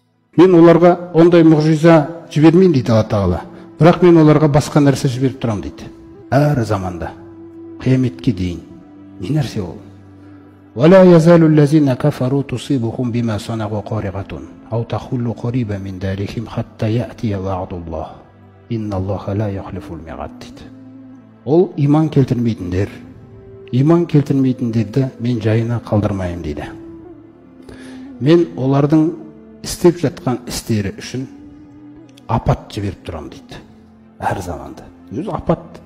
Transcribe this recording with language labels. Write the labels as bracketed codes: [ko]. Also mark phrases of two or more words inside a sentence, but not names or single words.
[kk] Мен оларға ондай мұғжиза жібермеймін дейді Алла Тағала. Бірақ мен оларға басқа нәрсе жіберіп тұрам дейді. Әр заманда, қияметке дейін. Не нәрсе ол? [ar] ولا يزال الذين كفروا تصيبهم بما صنعوا قارعة أو تحل قريبا من دارهم حتى يأتي وعد الله إن الله لا يخلف الميعاد дейді. [kk] Ол иман келтірмейтіндерді мен жайына қалдырмайым дейді. Мен олардың істеп жатқан істері үшін апат жіберіп тұрам дейді. Әр заманда. Өзі апат.